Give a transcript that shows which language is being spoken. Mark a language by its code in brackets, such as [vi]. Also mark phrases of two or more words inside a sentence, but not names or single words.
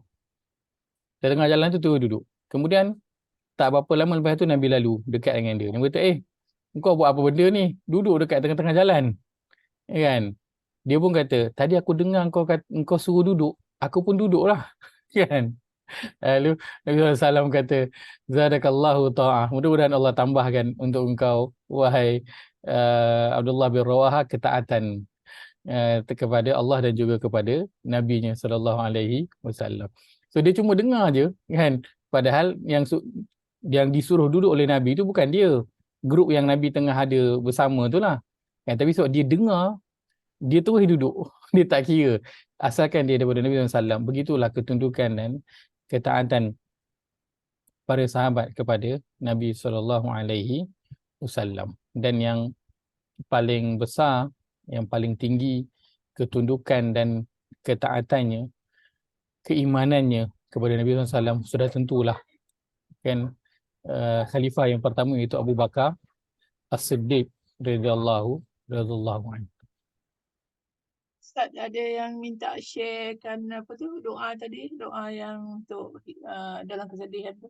[ms] Dia tengah jalan tu terus duduk. Kemudian tak berapa lama lepas tu Nabi lalu dekat dengan dia. Dia kata, kau buat apa benda ni? Duduk dekat tengah-tengah jalan. Kan? Dia pun kata, tadi aku dengar kau suruh duduk, aku pun duduklah. Kan? Lalu Nabi SAW kata, [ar] زادك الله طاعة. [ms] Mudah-mudahan Allah tambahkan untuk engkau, wahai Abdullah bin Rawahah, ketaatan kepada Allah dan juga kepada Nabi-Nya [ar] صلى الله عليه وسلم. [ms] So dia cuma dengar je kan, padahal yang disuruh duduk oleh Nabi itu bukan dia, grup yang Nabi tengah ada bersama tu lah kan, tapi sebab dia dengar, dia terus duduk. Dia tak kira asalkan dia daripada Nabi SAW. Begitulah ketundukan dan ketaatan para sahabat kepada Nabi [ar] صلى الله عليه وسلم. [ms] Dan yang paling besar, yang paling tinggi ketundukan dan ketaatannya, keimanannya kepada Nabi SAW, sudah tentulah kan, khalifah yang pertama iaitu Abu Bakar As-Siddiq [ar] رضي الله عنه. [ms] Ustaz, ada yang minta sharekan apa tu, doa tadi, doa yang untuk dalam kesedihan tu.